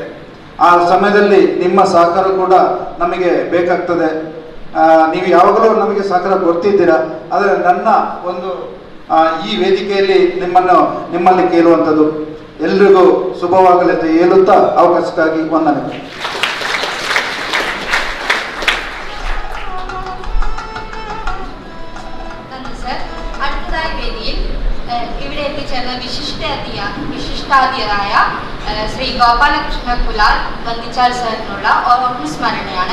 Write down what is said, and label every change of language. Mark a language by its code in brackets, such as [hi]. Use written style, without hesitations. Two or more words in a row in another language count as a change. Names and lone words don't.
[kn] ಆ ಸಮಯದಲ್ಲಿ ನಿಮ್ಮ ಸಹಕಾರ ಕೂಡ ನಮಗೆ ಬೇಕಾಗ್ತದೆ. ನೀವು ಯಾವಾಗಲೂ ನಮಗೆ ಸಹಕಾರ ಕೊಡ್ತಿದ್ದೀರಾ. ಆದರೆ ನನ್ನ ಒಂದು ಈ ವೇದಿಕೆಯಲ್ಲಿ ನಿಮ್ಮಲ್ಲಿ ಕೇಳುವಂಥದ್ದು ಎಲ್ರಿಗೂ ಶುಭವಾಗಲಿ ಅಂತ ಹೇಳುತ್ತಾ ಅವಕಾಶಕ್ಕಾಗಿ ವಂದನೆಗಳು. [ml] അടുത്തതായി വേദിയിൽ ഇവിടെ എത്തിച്ചേർന്ന വിശിഷ്ടാതിഥിയായ ശ്രീ ഗോപാലകൃഷ്ണ കുലാർ വന്ദിച്ചാൽ സാറിനുള്ള ഓർമ്മസ്മരണയാണ്.